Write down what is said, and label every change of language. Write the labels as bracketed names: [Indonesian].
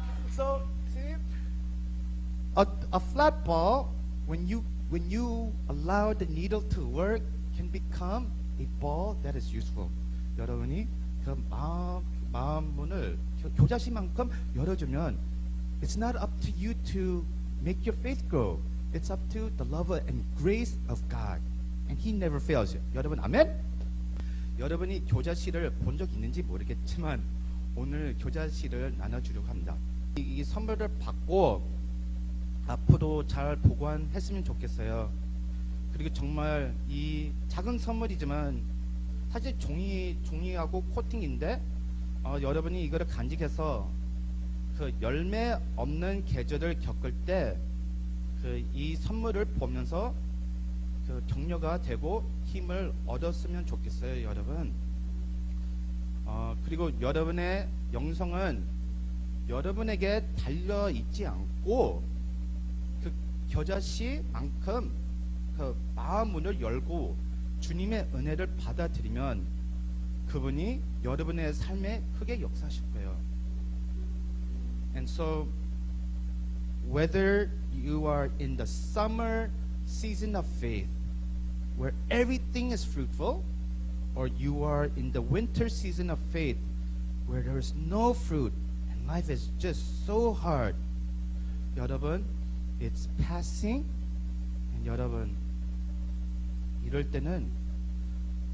[English] So see, a flat ball, when you allow the needle to work, can become a ball that is useful. [Korean] 여러분이 그 마음 문을 교자씨만큼 열어주면, [English] it's not up to you to make your faith grow. It's up to the love and grace of God, and He never fails. [Korean] 여러분 아멘? 여러분이 교자씨를 본 적 있는지 모르겠지만 오늘 교자씨를 나눠주려고 합니다. 이 선물을 받고 앞으로 잘 보관했으면 좋겠어요. 그리고 정말 이 작은 선물이지만 사실 종이하고 코팅인데 여러분이 이거를 간직해서 그 열매 없는 계절을 겪을 때 이 선물을 보면서 그 격려가 되고 힘을 얻었으면 좋겠어요, 여러분. 그리고 여러분의 영성은 여러분에게 달려 있지 않고 그 겨자씨만큼 그 마음 문을 열고 주님의 은혜를 받아들이면 그분이 여러분의 삶에 크게 역사하실 거예요. [English] And so whether you are in the summer season of faith where everything is fruitful, or you are in the winter season of faith where there is no fruit and life is just so hard, [Korean] 여러분, [English] it's passing. and [Korean] 여러분, 이럴 때는 자기 감정으로 말고 주님의